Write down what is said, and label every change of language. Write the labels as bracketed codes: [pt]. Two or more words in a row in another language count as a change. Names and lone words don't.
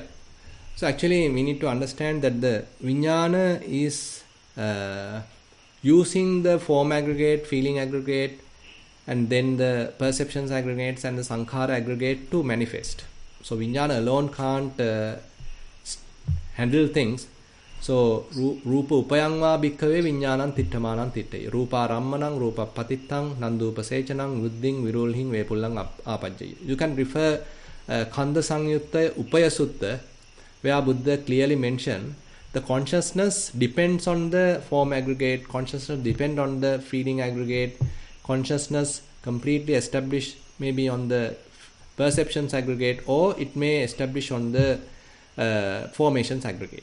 [en] So actually, we need to understand that the Vijnana is using the form aggregate, feeling aggregate, and then the perceptions aggregates and the sankhara aggregate to manifest. So Vijnana alone can't handle things. [pi] So Rupa Upayangva Bhikkhave Vijnanam Tittamanan Titte. Rupa Rammanang, Rupa Patittang, Nandupa Sechanang, Vidding, Virulhing, Vepullang Apajjay. [en] You can refer Kanda Sangyutta Upaya Sutta, where Buddha clearly mentioned the consciousness depends on the form aggregate, consciousness depends on the feeling aggregate, consciousness completely established maybe on the perceptions aggregate, or it may establish on the formations aggregate.